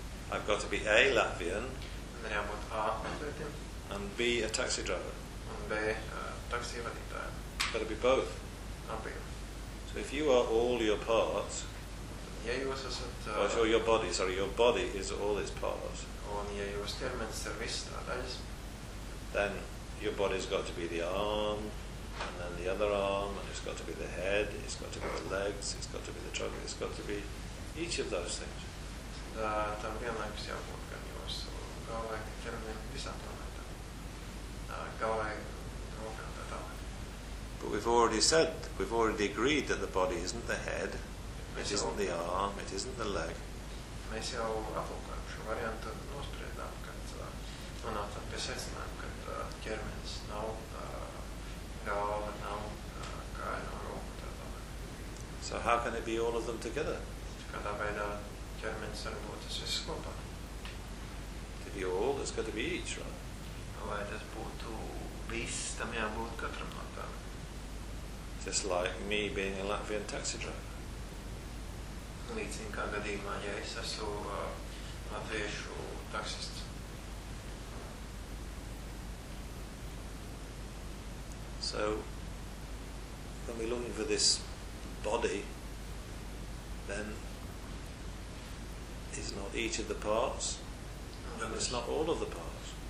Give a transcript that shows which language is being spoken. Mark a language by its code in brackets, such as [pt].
[en] I've got to be A Latvian. And then I'm a Latvian. And B a taxi driver. And B a taxi [lv] vadītāj. [en] Gotta be both. So if you are all your parts. [lv] Ja jūs esat, [en] your body is all its parts. [lv] Un ja jūs ķermenis ir viss tā daļas, [en] then your body's got to be the arm, and then the other arm, and it's got to be the head, it's got to be the legs, it's got to be the trunk, it's got to be each of those things. [lv] Tam vienlaikus jābūt gan jūsu galvai, gan ķermenim, visām tām lietām. Galvai, rokām tā tālāk. [en] But we've already agreed that the body isn't the head. It isn't the arm, it isn't the leg. [lv] Mēs jau aplūkojam šo variantu, nospriedām, kad nonācām pie secinājuma, kad ķermenis nav, galva nav, kāja nav roka, tā tā. [en] So how can it be all of them together? [lv] Kādā veidā ķermenis var būt tas viss kopā? [en] To be all, it's got to be each, right? [lv] Vai tas būtu viss, tam jābūt katram no tām? [en] Just like me being a Latvian taxi driver. [lv] Līdzīgi kā gadījumā, ja es esmu latviešu taksists. [en] So, when we're looking for this body, then it's not each of the parts, and it's not all of the parts.